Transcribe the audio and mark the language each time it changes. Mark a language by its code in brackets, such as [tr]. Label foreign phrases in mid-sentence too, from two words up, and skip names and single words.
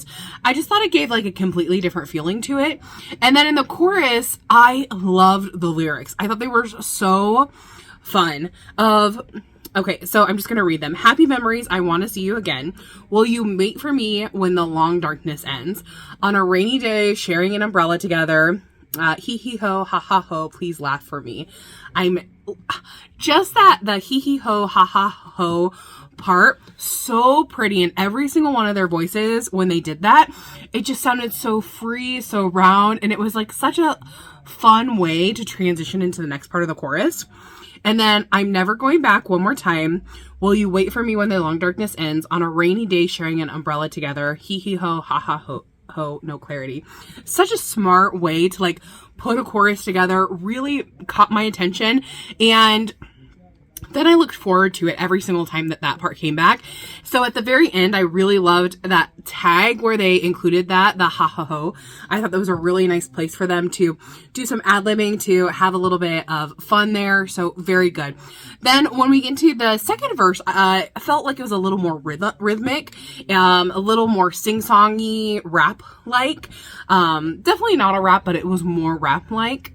[en] I just thought it gave like a completely different feeling to it. And then in the chorus, I loved the lyrics. I thought they were so fun. Okay, so I'm just going to read them. Happy memories, I want to see you again. Will you wait for me when the long darkness ends? On a rainy day, sharing an umbrella together. Hee hee ho, ha ha ho, please laugh for me. I'm just the hee hee ho, ha ha ho part, so pretty. And every single one of their voices, when they did that, it just sounded so free, so round. And it was like such a fun way to transition into the next part of the chorus. And then, I'm never going back one more time. Will you wait for me when the long darkness ends? On a rainy day, sharing an umbrella together. Hee hee ho, ha ha ho, no clarity. Such a smart way to like put a chorus together. Really caught my attention. And then I looked forward to it every single time that part came back. So at the very end, I really loved that tag where they included the ha ha ho. I thought that was a really nice place for them to do some ad-libbing, to have a little bit of fun there. So very good. Then when we get into the second verse, I felt like it was a little more rhythmic, a little more sing-songy, rap-like. Definitely not a rap, but it was more rap-like.